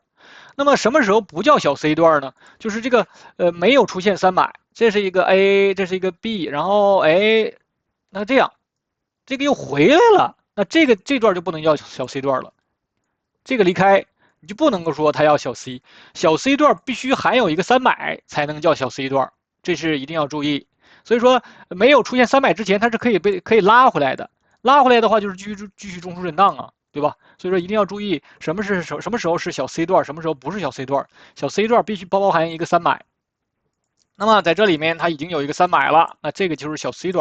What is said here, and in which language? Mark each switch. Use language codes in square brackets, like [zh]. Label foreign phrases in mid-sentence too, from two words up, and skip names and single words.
[zh] 那麼什麼時候不叫小 C 段呢？就是這個沒有出現3買，這是一個 A， 這是一個 B， 然後那這樣，這個又回來了，那這段就不能叫小 C 段了。這個離開你就不能夠說它要小 C， 小 C 段必須含有一個3買才能叫小 C 段，這是一定要注意。所以說沒有出現3買之前，它是可以拉回來的。拉回來的話就是繼續中樞震盪啊，對吧？所以說一定要注意什麼時候是小 C 段，什麼時候不是小 C 段。小 C 段必須包含一個3買。那麼在這裡面它已經有一個3買了，那這個就是小 C 段。